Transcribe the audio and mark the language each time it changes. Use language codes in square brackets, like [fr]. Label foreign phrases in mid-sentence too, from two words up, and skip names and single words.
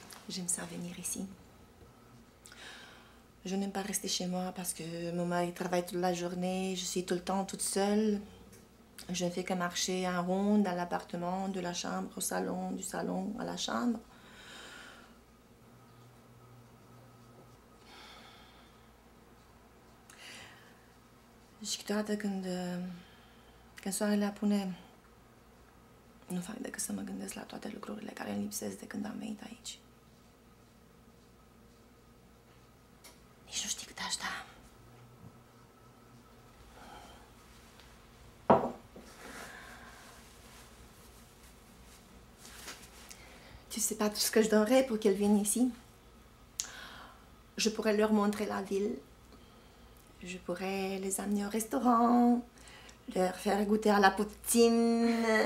[fr] J'aime ça venir ici. Je n'aime pas rester chez moi parce que mon mari travaille toute la journée, je suis tout le temps toute seule. Je ne fais que marcher en rond dans l'appartement, de la chambre au salon, du salon à la chambre. [ro] Și câteodată când soarele apune, nu fac decât să mă gândesc la toate lucrurile care îmi lipsesc de când am venit aici. Nici nu știi cât aș da. [fr] Tu sais pas tout ce que je donnerais pour qu'elles viennent ici. Je pourrais leur montrer la ville. Je pourrais les amener au restaurant, leur faire goûter à la poutine.